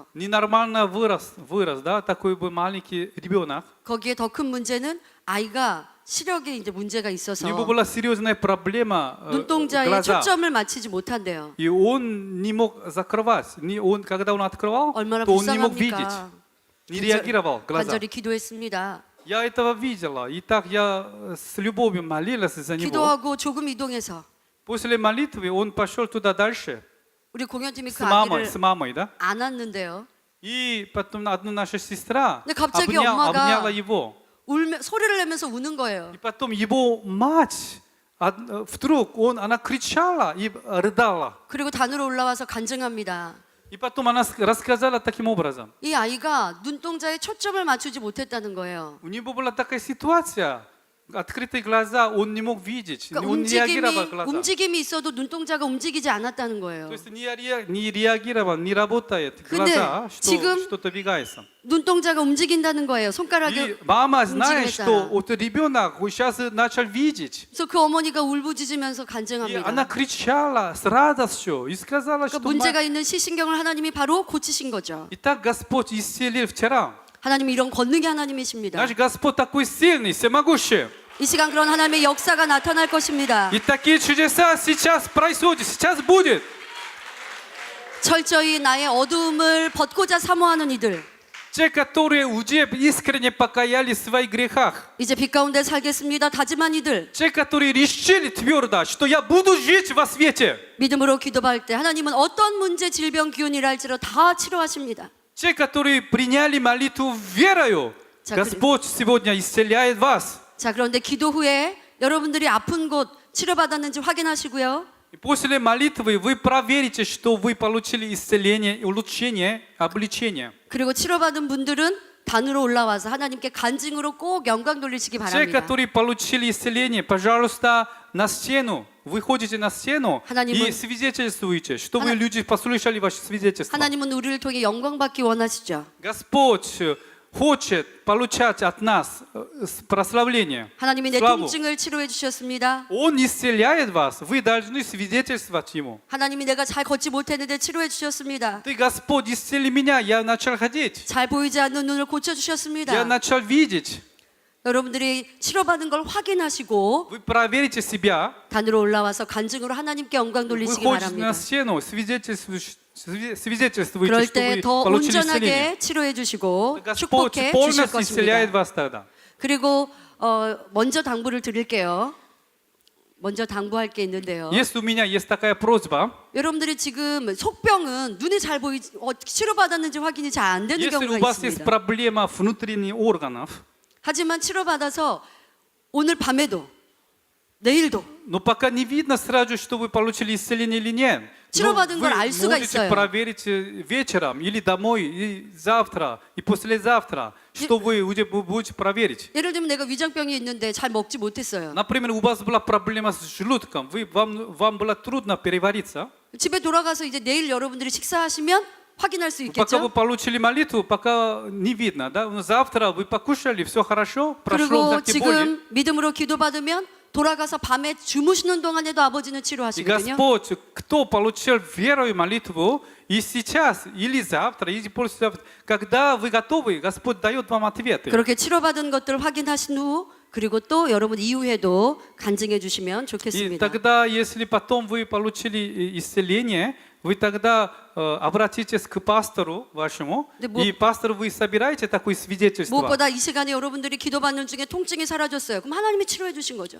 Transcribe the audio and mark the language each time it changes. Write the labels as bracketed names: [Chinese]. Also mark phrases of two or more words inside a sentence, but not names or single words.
[Russian] Ненормально вырос, да, такой был маленький ребенок. [Korean] 거기에 더 큰 문제는 아이가 시력에 이제 문제가 [Russian] У [Korean] 있어서 [Russian] него была серьезная проблема [Korean] 눈동자에 [Russian] глаза. [Korean] 초점을 맞추지 못한대요. [Russian] И он не мог закрывать. Когда он открывал, [Korean] 얼마나 [Russian] то он не мог видеть. [Korean] 불쌍합니까? [Russian] Не реагировал глаза. [Korean] 간절히 기도했습니다. [Russian] Я этого видела. И так я с любовью молилась за него. [Korean] 기도하고 조금 이동해서 [Russian] После молитвы он пошел туда дальше [Korean] 우리 공연팀이 그 [Russian] с мамой, [Korean] 아기를 [Russian] с мамой, да? [Korean] 안았는데요. [Russian] И потом одна наша сестра [Korean] 근데 갑자기 엄마가 [Russian] обняла его. [Korean] 소리를 내면서 우는 거예요. [Russian] И потом его мать вдруг она кричала и рыдала. [Korean] 그리고 단으로 올라와서 간증합니다. [Russian] И потом она рассказала таким образом. [Korean] 이 아이가 눈동자에 초점을 맞추지 못했다는 거예요. [Russian] У него была такая ситуация. Открытые глаза, он не мог видеть, [Korean] 그러니까 [Russian] он не реагировал глаза. [Korean] 움직임이 있어도 눈동자가 움직이지 않았다는 거예요. [Russian] То есть не реагировал, не работает [Korean] 근데 [Russian] глаза, [Korean] 지금 [Russian] что-то двигается. [Korean] 눈동자가 움직인다는 거예요. [Russian] И [Korean] 손가락이 [Russian] мама знает, [Korean] 움직이겠다. [Russian] что вот ребенок сейчас начал видеть. [Korean] 그래서 그 어머니가 울부짖으면서 [Russian] И [Korean] 간증합니다. [Russian] она кричала с радостью и сказала, [Korean] 그러니까 [Russian] что [Korean] 문제가 있는 시신경을 하나님이 바로 고치신 거죠. [Russian] и так Господь исцелил вчера. [Korean] 하나님이 이런 권능의 하나님이십니다. [Russian] Наш Господь такой сильный, всемогущий. [Korean] 이 시간 그런 하나님의 역사가 나타날 것입니다. [Russian] И такие чудеса сейчас происходят, сейчас будет. [Korean] 철저히 나의 어두움을 벗고자 사모하는 이들, [Russian] Те, которые уже искренне покаялись в своих грехах. [Korean] 이제 빛 가운데 살겠습니다 다짐한 이들, [Russian] Те, которые решили твердо, что я буду жить во свете. [Korean] 믿음으로 기도할 때 하나님은 어떤 문제, 질병, 기운이라 할지라도 다 치료하십니다. [Russian] Те, которые приняли молитву верою, [Korean] 자, [Russian] Господь сегодня исцеляет вас. [Korean] 자, 그런데 기도 후에 여러분들이 아픈 곳 치료받았는지 확인하시고요. [Russian] И после молитвы вы проверите, что вы получили исцеление, улучшение, облегчение. [Korean] 그리고 치료받은 분들은 단으로 올라와서 하나님께 간증으로 꼭 영광 돌리시기 [Russian] Те, [Korean] 바랍니다. [Russian] которые получили исцеление, пожалуйста, на стену. Выходите на стену [Korean] 하나님은- [Russian] и свидетельствуйте, чтобы люди послушали ваше свидетельство. [Korean] 하나님은 우리를 통해 영광 받기 원하시죠. [Russian] Господь хочет получать от нас прославление, [Korean] 하나님이 내 [Russian] славу. [Korean] 통증을 치료해 주셨습니다. [Russian] Он исцеляет вас, вы должны свидетельствовать Ему. [Korean] 하나님이 내가 잘 걷지 못했는데 치료해 주셨습니다. [Russian] Ты, Господь, исцели меня, я начал ходить, [Korean] 잘 보이지 않는 눈을 고쳐 [Russian] я [Korean] 주셨습니다. [Russian] начал видеть. [Korean] 여러분들이 치료받은 걸 확인하시고 [Russian] Вы проверите себя, [Korean] 단으로 올라와서 간증으로 하나님께 영광 돌리시기 [Russian] выходите на [Korean] 바랍니다. [Russian] стену, свидетельствуйте, [Korean] 그럴 [Russian] что [Korean] 때 [Russian] вы [Korean] 더 [Russian] получили исцеление. [Korean] 온전하게 치료해 주시고 [Russian] Господь [Korean] 축복해 주실 [Russian] полностью [Korean] 것입니다. [Russian] исцеляет вас тогда. [Korean] 그리고 먼저 당부를 드릴게요. 먼저 당부할 게 있는데요. [Russian] Если у меня есть такая просьба, [Korean] 여러분들이 지금 속병은 눈에 잘 보이지 치료받았는지 확인이 잘 안 되는 [Russian] если у [Korean] 경우가 [Russian] вас есть [Korean] 있습니다. [Russian] проблема внутренних органов, [Korean] 하지만 치료받아서 오늘 밤에도 내일도 [Russian] но пока не видно сразу, что вы получили исцеление или нет. Но [Korean] 치료받은 [Russian] вы [Korean] 걸 알 수가 [Russian] можете [Korean] 있어요. [Russian] проверить вечером или домой, и завтра, и послезавтра, что вы уже будете проверить. [Korean] 예를 들면 내가 위장병이 있는데 잘 먹지 못했어요. [Russian] Например, у вас была проблема с желудком, вам было трудно перевариться. [Korean] 집에 돌아가서 이제 내일 여러분들이 식사하시면 확인할 수 [Russian] Пока вы [Korean] 있겠죠. [Russian] получили молитву, пока не видно, да? Но завтра вы покушали, все хорошо, прошло [Korean] 그리고 [Russian] всякие боли. [Korean] 지금 믿음으로 기도받으면 돌아가서 밤에 주무시는 동안에도 아버지는 [Russian] И [Korean] 치료하시거든요. [Russian] Господь, кто получил верою молитву, и сейчас, или завтра, или послезавтра, когда вы готовы, Господь дает вам ответы. [Korean] 그렇게 치료받은 것들을 확인하신 후 그리고 또 여러분 이후에도 간증해 주시면 [Russian] И [Korean] 좋겠습니다. [Russian] тогда, если потом вы получили исцеление, вы тогда обратитесь к пастору вашему, [Korean] 근데 뭐- [Russian] и пастору вы собираете такое свидетельство. [Korean] 무엇보다 이 시간에 여러분들이 기도받는 중에 통증이 사라졌어요. 그럼 하나님이 치료해 주신 거죠.